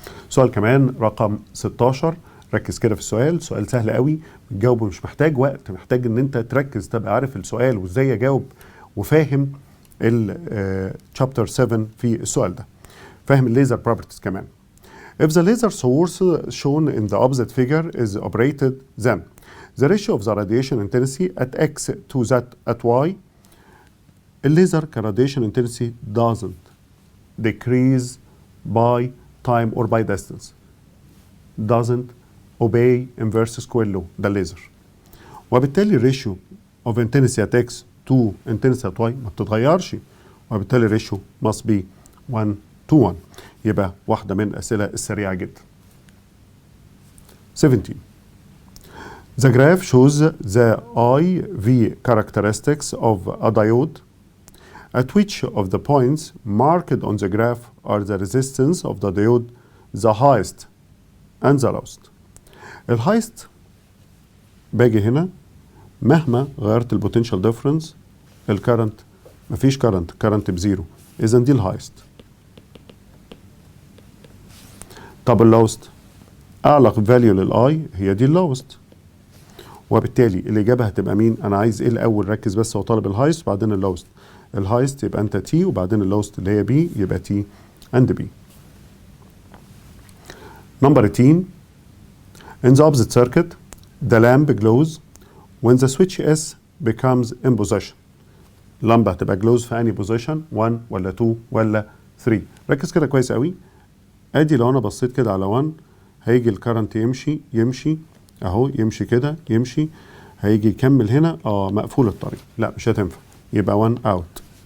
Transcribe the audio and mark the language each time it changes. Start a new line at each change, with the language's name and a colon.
Arabic: سؤال كمان رقم 16. ركز كده في السؤال، سؤال سهل قوي بتجاوبه، مش محتاج وقت، محتاج ان انت تركز تبقى عارف السؤال وازاي اجاوب وفاهم الشابتر 7 في السؤال ده، فاهم الليزر بروبرتيز كمان.
English: If the laser source shown in the opposite figure is operated, then the ratio of the radiation intensity at x to that at y.
Arabic: الليزر كراديشن
English: intensity doesn't decrease by time or by distance. Doesn't obey inverse square law،
Arabic: ده الليزر. وبالتالي الريشيو
English: of intensity at x to intensity at y
Arabic: ما بتتغيرش، وبالتالي الريشيو
English: must be 1 to 1.
Arabic: يبقى واحدة من الأسئلة السريعة جدا. 17.
English: The graph shows the IV characteristics of a diode. At which of the points marked on the graph are the resistance of the diode the highest and the lowest.
Arabic: الهايست باجي هنا مهما غيرت البوتنشال ديفرنس الكرنت مفيش كرنت بزيرو، إذا دي الهايست. طب اللوست أعلى فاليو للآي هي دي اللوست، وبالتالي الإجابة هتبقى مين؟ أنا عايز إيه الأول؟ ركز بس، هو طالب الهايست وبعدين اللوست. الهايست يبقى انت تي، وبعدين اللوست اللي هي بي يبقى تي اند بي.
English: Number 18. In the opposite circuit the lamp glows when the switch S becomes in position.
Arabic: اللمبة هتبقى glows في أنهي position؟ 1 ولا 2 ولا 3؟ ركز كده كويس قوي. ادي لو انا بصيت كده على 1 هيجي الكرنت يمشي اهو، يمشي كده يمشي، هيجي يكمل هنا مقفول الطريق، لا مش هتنفع، يبقى 1 اوت.